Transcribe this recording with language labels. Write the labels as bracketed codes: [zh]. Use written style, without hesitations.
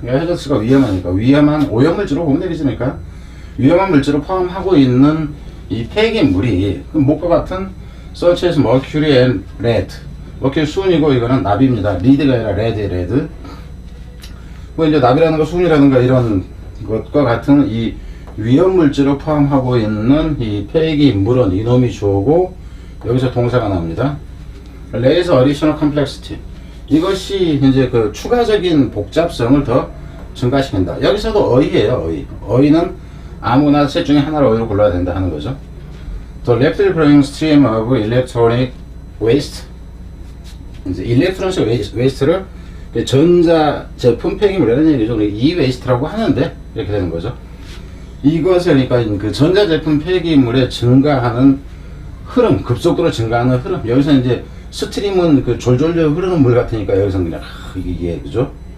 [ko] hazardous가 위험하니까 위험한 오염물질로 보면 되겠습니까? 위험한 물질을 포함하고 있는 이 폐기물이 목과 같은 [en] such as mercury and lead. [ko] mercury 순이고 이거는 납입니다. lead가 아니라 lead. 뭐 이제 납이라는 거 순이라든가 이런 것과 같은 이 위험 물질을 포함하고 있는 이 폐기물은 이놈이 주어고 여기서 동사가 나옵니다. [en] raise additional complexity. [ko] 이것이 이제 그 추가적인 복잡성을 더 증가시킨다. 여기서도 어휘예요, 어휘. 어휘는 아무나 셋 중에 하나를 어휘로 골라야 된다 하는 거죠. [en] The rapidly growing stream of electronic waste. [ko] 이제 electronic waste를 전자 제품 폐기물이라는 얘기죠. e-waste라고 하는데 이렇게 되는 거죠. 이것을 그러니까 그 전자 제품 폐기물에 증가하는 흐름, 급속도로 증가하는 흐름. 여기서 이제 스트림은 그 졸졸 흐르는 물 같으니까 여기서는 그냥 이게 그죠?